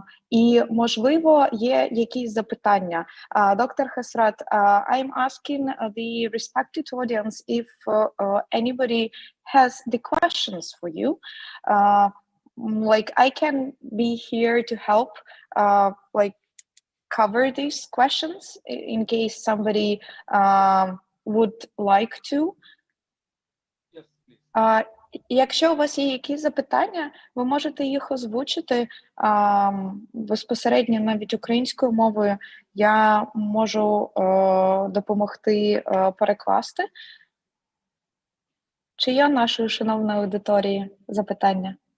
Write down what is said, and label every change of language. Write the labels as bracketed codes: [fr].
[uk] І, можливо, є якісь запитання. [en] Доктор Хасрат, I'm asking the respected audience if anybody has the questions for you. Like, I can be here to help, like, cover these questions in case somebody would like to. Yes, please. [uk] Якщо у вас є якісь запитання, ви можете їх озвучити безпосередньо навіть українською мовою. Я можу допомогти перекласти. Чи є нашої шановної аудиторії запитання?